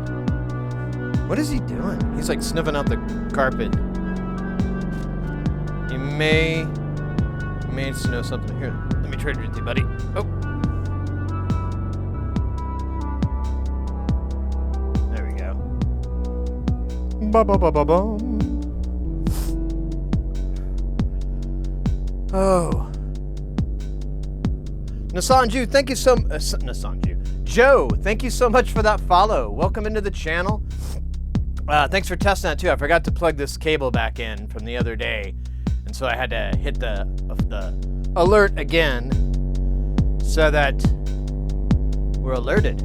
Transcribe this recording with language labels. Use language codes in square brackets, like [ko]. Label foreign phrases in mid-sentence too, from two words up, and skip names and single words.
[en] What is he doing? He's like sniffing out the carpet. You may know something. Here, let me trade with you, buddy. Oh. There we go. Ba-ba-ba-ba-bum. Oh. Nasanju, thank you so much. Nasanju. Joe, thank you so much for that follow. Welcome into the channel. Thanks for testing that too. I forgot to plug this cable back in from the other day. And so I had to hit the alert again so that we're alerted.